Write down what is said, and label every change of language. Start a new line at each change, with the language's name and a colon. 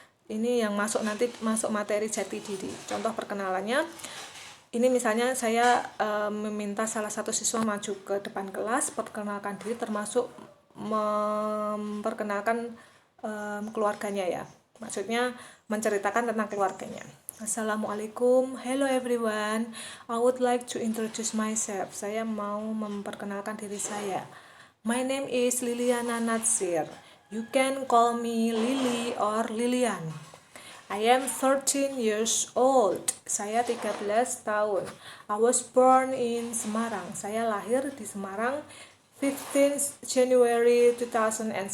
Indonesian: Ini yang masuk materi jati diri. Contoh perkenalannya, ini misalnya saya meminta salah satu siswa maju ke depan kelas, perkenalkan diri, termasuk memperkenalkan keluarganya ya. Maksudnya menceritakan tentang keluarganya.
English: Assalamualaikum, hello everyone, I would like to introduce myself.
Indonesian: Saya mau memperkenalkan diri saya.
English: My name is Liliana Natsir. You can call me Lily or Lilian. I am 13 years old.
Indonesian: Saya 13 tahun.
English: I was born in Semarang.
Indonesian: Saya lahir di Semarang
English: 15 January 2007.